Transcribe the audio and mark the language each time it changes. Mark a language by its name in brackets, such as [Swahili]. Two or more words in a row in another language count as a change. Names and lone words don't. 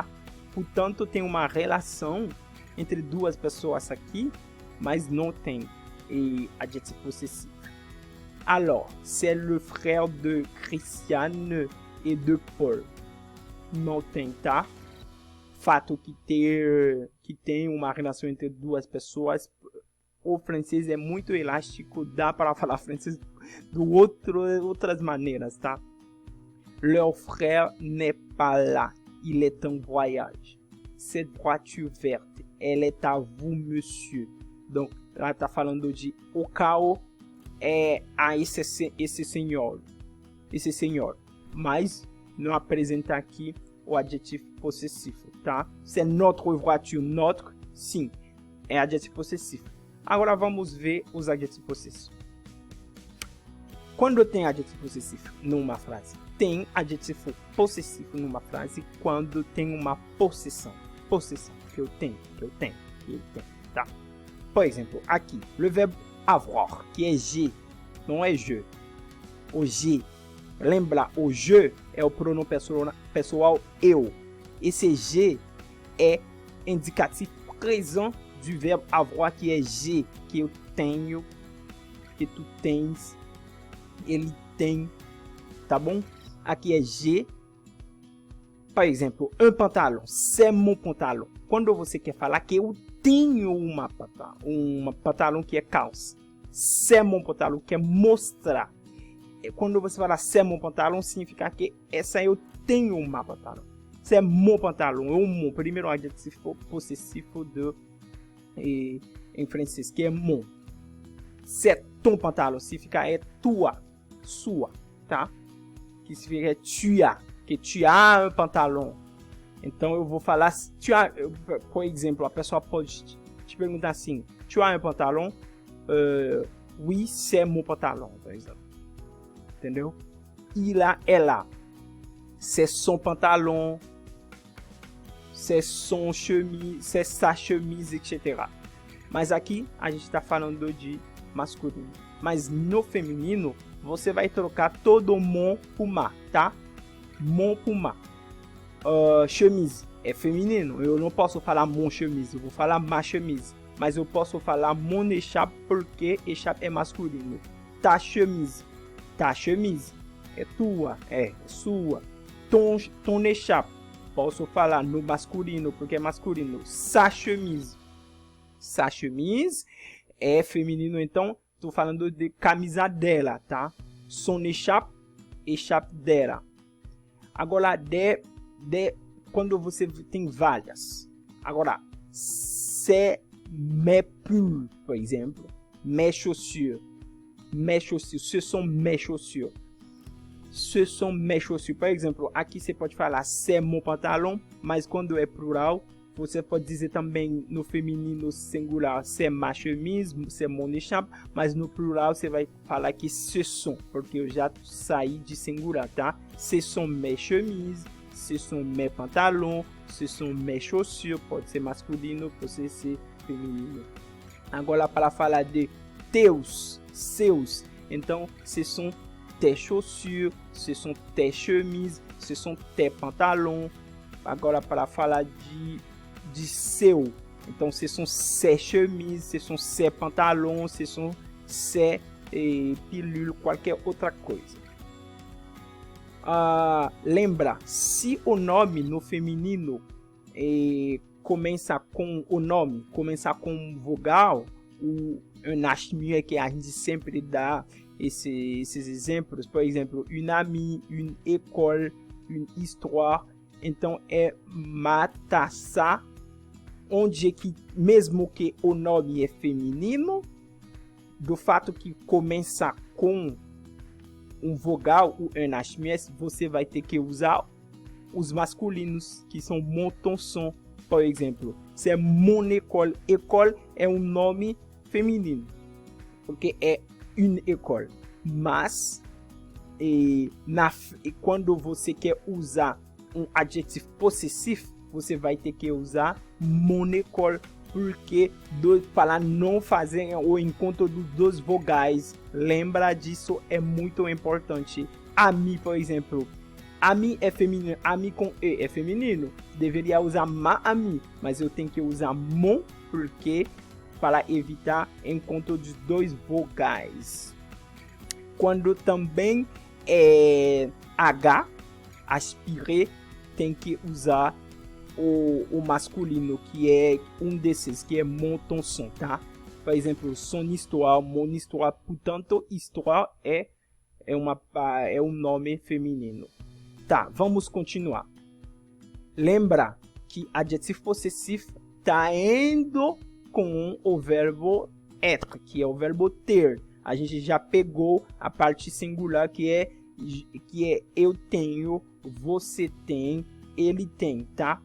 [Portuguese] Portanto, tem uma relação entre duas pessoas aqui, mas não tem adjetivo possessivo. [French] Alors, c'est le frère de Christiane et de Paul. [Portuguese] Não tem, tá? Fato que tem uma relação entre duas pessoas. O francês é muito elástico, dá para falar francês de outras maneiras, tá? [French] Leur frère n'est pas là, il est en voyage. Cette voiture verte, elle est à vous, monsieur. Donc, [Portuguese] ela tá falando de o carro é a esse senhor, mas não apresenta aqui o adjetivo possessivo, tá? [French] C'est notre voiture, notre, [Portuguese] sim, é adjetivo possessivo. Agora vamos ver os adjetivos possessivos. Quando tem adjetivo possessivo numa frase, tem adjetivo possessivo numa frase quando tem uma possessão, que eu tenho, que ele tem, tá? Por exemplo, aqui, [French] le verbe avoir, [Portuguese] que é G, não é je. O G, lembra, o je é o pronome pessoal eu. Esse G é indicativo [French] présent du verbe avoir, [Portuguese] que é G, que eu tenho, que tu tens, ele tem, tá bom? Aqui é G. Por exemplo, [French] un pantalon, c'est mon pantalon. [Portuguese] Quando você quer falar que eu tenho uma pantalon que é calça, [French] c'est mon pantalon, [Portuguese] que é mostrar. Quando você fala [French] c'est mon pantalon, [Portuguese] significa que essa eu tenho uma pantalon. [French] C'est mon pantalon, [Portuguese] o mon, primeiro adjetivo possessivo em francês, que é mon. [French] C'est ton pantalon, [Portuguese] significa é tua, sua, tá? Que significa [French] tu as, que tu as un pantalon. [Portuguese] Então eu vou falar, por exemplo, a pessoa pode te perguntar assim, [French] tu as un pantalon? Oui, c'est mon pantalon, [Portuguese] por exemplo. Entendeu? [French] Il a, [Portuguese] ela. [French] C'est son pantalon, c'est son chemise, c'est sa chemise, etc. [Portuguese] Mas aqui a gente está falando de masculino. Mas no feminino, você vai trocar todo o mon por ma, tá? Mon por ma. Chemise é feminino. Eu não posso falar [French] mon chemise, [Portuguese] eu vou falar [French] ma chemise. [Portuguese] Mas eu posso falar [French] mon écharpe [Portuguese] porque écharpe é masculino. [French] Ta chemise [Portuguese] é tua, é sua. ton écharpe. Posso falar no masculino, porque é masculino. [French] Sa chemise. Sa chemise [Portuguese] é feminino, então tô falando de camisa dela, tá? [French] Son écharpe, écharpe dela. [Portuguese] Agora, quando você tem várias. Agora, [French] c'est mes pulls, [Portuguese] por exemplo. [French] Mes chaussures. Mes chaussures. Ce sont mes chaussures. Ce sont mes chaussures. [Portuguese] Por exemplo, aqui você pode falar [French] c'est mon pantalon, [Portuguese] mas quando é plural, você pode dizer também no feminino singular [French] c'est ma chemise, c'est mon écharpe, [Portuguese] mas no plural você vai falar que [French] ce sont, [Portuguese] porque eu já saí de singular, tá? [French] Ce sont mes chemises, ce sont mes pantalons, ce sont mes chaussures, [Portuguese] pode ser masculino, pode ser feminino. Agora para falar de teus, seus, então [French] ce sont tes chaussures, ce sont tes chemises, ce sont tes pantalons. [Portuguese] Agora para falar de seu, então [French] ce sont ses chemises, ce sont ses pantalons, ce sont ses pilules, [Portuguese] qualquer outra coisa. Lembra, se o nome no feminino começa com o nome, começar com vogal, um H que a gente sempre dá esses exemplos, por exemplo, [French] une amie, une école, une histoire, [Portuguese] então é matassa, onde que mesmo que o nome é feminino, do fato que começa com um vogal, o NHMS, você vai ter que usar os masculinos, que são [French] mon, ton, son, [Portuguese] por exemplo. [French] C'est mon école. [Portuguese] École é um nome feminino, porque é [French] une école. [Portuguese] Mas, quando você quer usar um adjetivo possessivo, você vai ter que usar [French] mon école, [Portuguese] porque para não fazer o encontro dos dois vogais. Lembra disso, é muito importante. Ami, por exemplo, ami é feminino, ami com e é feminino. Deveria usar [French] ma ami, [Portuguese] mas eu tenho que usar mon, porque para evitar encontro dos dois vogais. Quando também é H, aspirer, tem que usar o masculino, que é um desses, que é [French] mon, ton, son, [Portuguese] tá? Por exemplo, [French] son histoire, mon histoire, [Portuguese] portanto, histoire é um nome feminino. Tá, vamos continuar. Lembra que adjetivo possessivo tá indo com o verbo être, que é o verbo ter. A gente já pegou a parte singular, que é eu tenho, você tem, ele tem, tá?